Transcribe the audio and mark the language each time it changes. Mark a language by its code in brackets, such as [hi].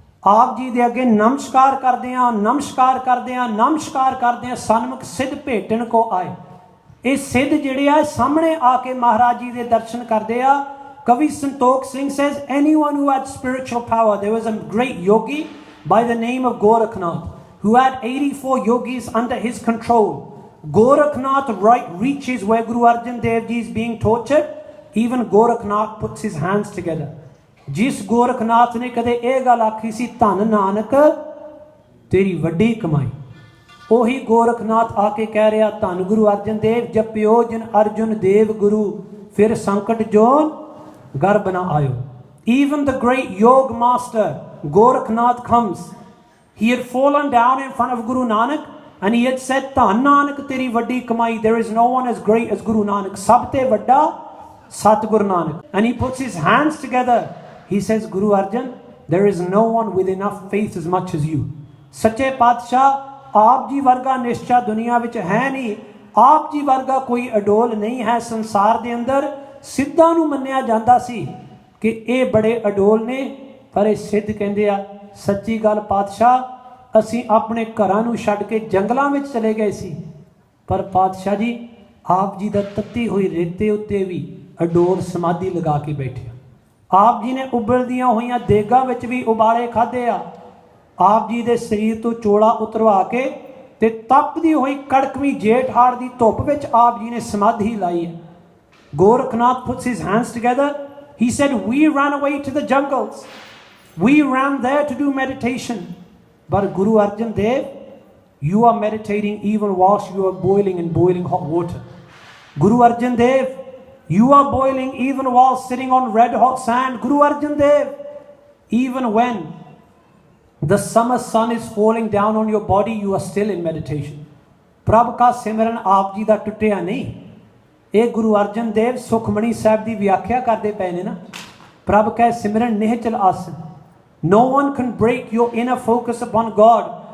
[pa] ਆਪ ਜੀ ਦੇ ਅੱਗੇ ਨਮਸਕਾਰ ਕਰਦੇ ਆ ਨਮਸਕਾਰ ਕਰਦੇ ਆ ਨਮਸਕਾਰ ਕਰਦੇ ਆ। ਸਨਮੁਖ ਸਿੱਧ ਭੇਟਣ ਕੋ ਆਏ। ਇਹ ਸਿੱਧ ਜਿਹੜੇ ਆ ਸਾਹਮਣੇ ਆ ਕੇ ਮਹਾਰਾਜ ਜੀ ਦੇ ਦਰਸ਼ਨ ਕਰਦੇ ਆ। [en] ਕਵੀ Santokh Singh says anyone who had spiritual power, there was a great yogi by the name of Gorakhnath who had 84 yogis under his control. Gorakhnath reaches where Guru Arjan Dev Ji is being tortured, even Gorakhnath puts his hands together। [pa] ਜਿਸ ਗੋਰਖਨਾਥ ਨੇ ਕਦੇ ਇਹ ਗੱਲ ਆਖੀ ਸੀ ਧੰਨ ਨਾਨਕ ਤੇਰੀ ਵੱਡੀ ਕਮਾਈ, ਉਹੀ ਗੋਰਖਨਾਥ ਆ ਕੇ ਕਹਿ ਰਿਹਾ ਧੰਨ ਗੁਰੂ ਅਰਜਨ ਦੇਵ ਜਪਿਓ ਜਿਨ ਅਰਜੁਨ ਦੇਵ ਗੁਰੂ ਫਿਰ ਸੰਕਟ ਜੋਨ ਗਰਭ ਨਾ ਆਇਓ। [en] Even the great yog master Gorakhnath comes. He had fallen down in front of Guru Nanak and he had said [pa] ਧੰਨ ਨਾਨਕ ਤੇਰੀ ਵੱਡੀ ਕਮਾਈ। [en] There is no one as great as Guru Nanak। [pa] ਸਭ ਤੇ ਵੱਡਾ ਸਤਿਗੁਰੂ Nanak. [en] And he puts his hands together. He says Guru Arjan, there is no one with enough faith as much as you। [pa] ਸੱਚੇ ਪਾਤਸ਼ਾਹ ਆਪ ਜੀ ਵਰਗਾ ਨਿਸ਼ਚਾ ਦੁਨੀਆ ਵਿੱਚ ਹੈ ਨਹੀਂ। ਆਪ ਜੀ ਵਰਗਾ ਕੋਈ ਅਡੋਲ ਨਹੀਂ ਹੈ ਸੰਸਾਰ ਦੇ ਅੰਦਰ। ਸਿੱਧਾਂ ਨੂੰ ਮੰਨਿਆ ਜਾਂਦਾ ਸੀ ਕਿ ਇਹ ਬੜੇ ਅਡੋਲ ਨੇ, ਪਰ ਇਹ ਸਿੱਧ ਕਹਿੰਦੇ ਆ ਸੱਚੀ ਗੱਲ ਪਾਤਸ਼ਾਹ, ਅਸੀਂ ਆਪਣੇ ਘਰਾਂ ਨੂੰ ਛੱਡ ਕੇ ਜੰਗਲਾਂ ਵਿੱਚ ਚਲੇ ਗਏ ਸੀ, ਪਰ ਪਾਤਸ਼ਾਹ ਜੀ ਆਪ ਜੀ ਦਾ ਤੱਤੀ ਹੋਈ ਰੇਤੇ ਉੱਤੇ ਵੀ ਅਡੋਲ ਸਮਾਧੀ ਲਗਾ ਕੇ ਬੈਠੇ। ਆਪ ਜੀ ਨੇ ਉਬਲਦੀਆਂ ਹੋਈਆਂ ਦੇਗਾਂ ਵਿੱਚ ਵੀ ਉਬਾਲੇ ਖਾਧੇ ਆ। ਆਪ ਜੀ ਦੇ ਸਰੀਰ ਤੋਂ ਚੋਲਾ ਉਤਰਵਾ ਕੇ ਤੇ ਤਪਦੀ ਹੋਈ ਕੜਕਵੀਂ ਜੇਠ ਹਾੜ ਦੀ ਧੁੱਪ ਵਿੱਚ ਆਪ ਜੀ ਨੇ ਸਮਾਧੀ ਲਾਈ ਹੈ। [en] Gorakhnath puts his hands together. He said, we ran away to the jungles. We ran there to do meditation. But Guru Arjan Dev, you are meditating even whilst you are boiling in boiling hot water. Guru Arjan Dev, you are boiling even while sitting on red hot sand. Guru Arjan Dev, even when the summer sun is falling down on your body, you are still in meditation. [pa] Prabh ka simran aap ji da ਟੁੱਟਿਆ ਨਹੀਂ। ਇਹ ਗੁਰੂ ਅਰਜਨ ਦੇਵ ਸੁਖਮਣੀ ਸਾਹਿਬ ਦੀ ਵਿਆਖਿਆ ਕਰਦੇ ਪਏ ਨੇ ਨਾ, ਪ੍ਰਭ ਕੈ ਸਿਮਰਨ ਨਿਹਚਲ ਆਸਨ। [en] No one can break your inner focus upon God.